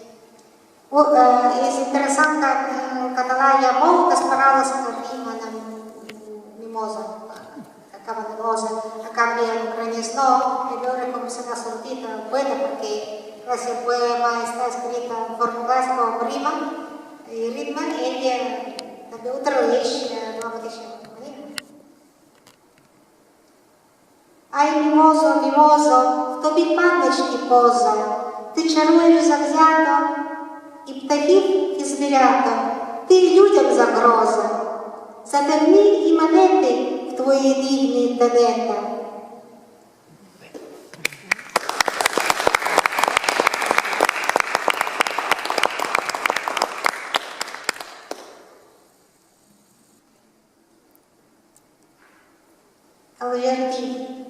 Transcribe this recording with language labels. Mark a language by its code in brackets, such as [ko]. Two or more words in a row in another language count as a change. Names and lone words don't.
[ca] És interessant que en català hi ha moltes paraules que rimen amb mimosa, que acaben de mosa, a canvi en ucraïnès no, i veure com se n'ha sortit el poeta, perquè si el poema està escrit en forma clàssica o amb rima i ritme, ell també ho tradueix de la mateixa manera. [uk] Ай, мімозо, мімозо, в тобі пам'ять і поза, ти чаруєш завзято і птахів, і звіряток, ти людям загроза, затемні і мене ти в твої дивні тенета. [ca] El jardí.